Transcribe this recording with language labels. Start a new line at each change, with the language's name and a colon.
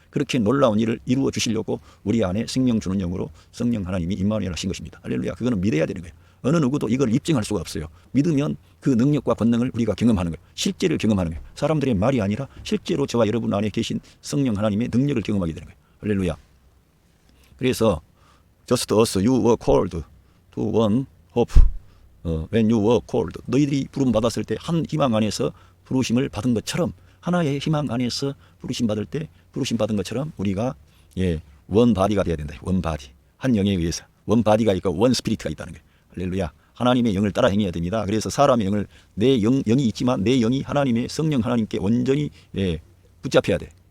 Korean: 그렇게 놀라운 일을 이루어 주시려고 우리 안에 생명 주는 영으로 성령 하나님이 임마누엘 하신 것입니다. 할렐루야. 그거는 믿어야 되는 거예요. 어느 누구도 이걸 입증할 수가 없어요. 믿으면 그 능력과 권능을 우리가 경험하는 거예요. 실제를 경험하는 거예요. 사람들의 말이 아니라 실제로 저와 여러분 안에 계신 성령 하나님의 능력을 경험하게 되는 거예요. 할렐루야.
English: 그래서 just as you were called to one hope when you were called.
Korean: 너희들이 부름 받았을 때 한 희망 안에서 부르심을 받은 것처럼, 하나의 희망 안에서 부르심 받을 때 부르심 받은 것처럼 우리가 원 바디가 돼야 된다. 원 바디. 한 영에 의해서 원 바디가 있고 원 스피리트가 있다는 거예요. 할렐루야. 하나님의 영을 따라 행해야 됩니다. 그래서 사람의 영을 내 영이 있지만 내 영이 하나님의 성령 하나님께 온전히 붙잡혀야 돼.